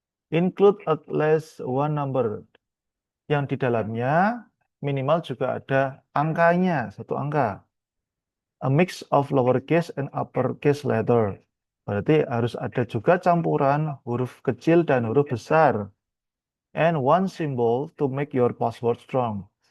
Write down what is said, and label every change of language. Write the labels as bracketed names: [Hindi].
[English] Include at least one number. [Indonesian] Yang di dalamnya minimal juga ada angkanya, satu angka. [English] A mix of lowercase and uppercase letter. [Indonesian] Berarti harus ada juga campuran huruf kecil dan huruf besar. [English] And one symbol to make your password strong.